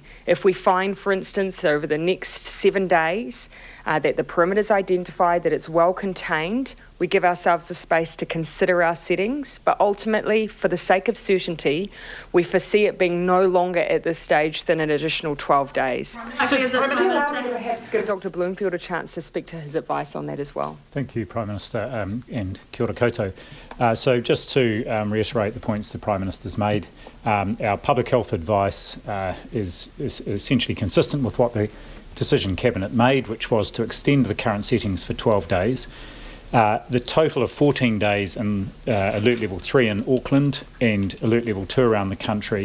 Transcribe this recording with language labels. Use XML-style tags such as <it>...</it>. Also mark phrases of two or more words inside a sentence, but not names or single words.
<en>If we find, for instance, over the next 7 days that the perimeter is identified, that it's well contained, We give ourselves the space to consider our settings, but ultimately, for the sake of certainty, we foresee it being no longer at this stage than an additional 12 days. Perhaps give Dr. Bloomfield a chance to speak to his advice on that as well. Thank you, Prime Minister, and</en> <mi>kia ora koutou.</mi> <en>So just to reiterate the points the Prime Minister's made, our public health advice is essentially consistent with what the decision Cabinet made, which was to extend the current settings for 12 days. The total of 14 days in Alert Level 3 in Auckland and Alert Level 2 around the country</en>